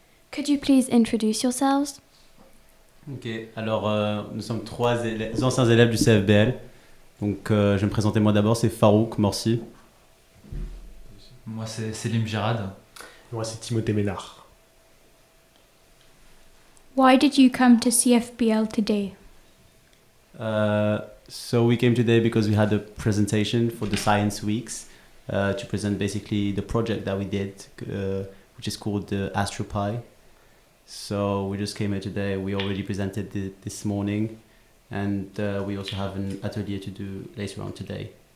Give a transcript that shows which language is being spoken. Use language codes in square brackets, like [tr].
[en] Could you please introduce yourselves? [fr] Ok, alors nous sommes trois anciens élèves du CFBL. Donc je vais me présenter moi d'abord, c'est Farouk Morsi. Moi c'est Selim Girard. Moi c'est Timothée Ménard. [en] Why did you come to CFBL today? So we came today because we had a presentation for the Science Weeks to present basically the project that we did, which is called the AstroPie. So we just came here today. We already presented this morning, and we also have an atelier to do later on today.